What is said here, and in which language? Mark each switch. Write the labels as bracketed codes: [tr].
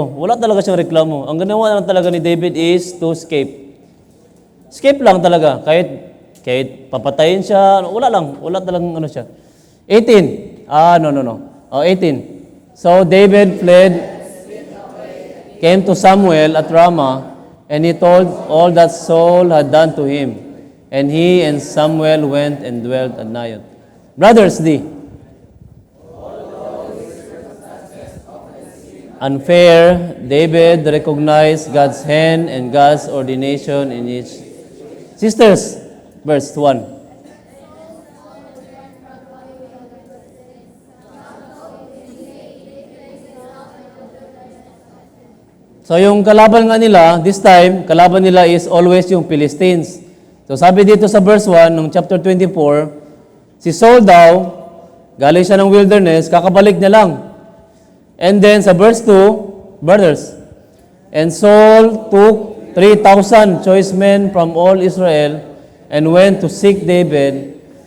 [tl] Wala talaga siyang reklamo. Ang ginawa lang talaga ni David [en] is to escape. [tl] Escape lang talaga. Kahit papatayin siya, wala talagang ano siya. 18. No. 18. [en] So David fled, came to Samuel at Ramah, and he told all that Saul had done to him. And he and Samuel went and dwelt at Naioth. Brothers, unfair, David recognized God's hand and God's ordination in each. Sisters, verse 1. [tl] So yung kalaban nga nila, [en] this time, [tl] kalaban nila is always yung Philistines. So sabi dito sa verse 1 ng chapter 24, si Saul daw, galing siya ng wilderness, kakabalik niya lang. [en] And then sa verse 2, brothers, and Saul took 3,000 choice men from all Israel and went to seek David.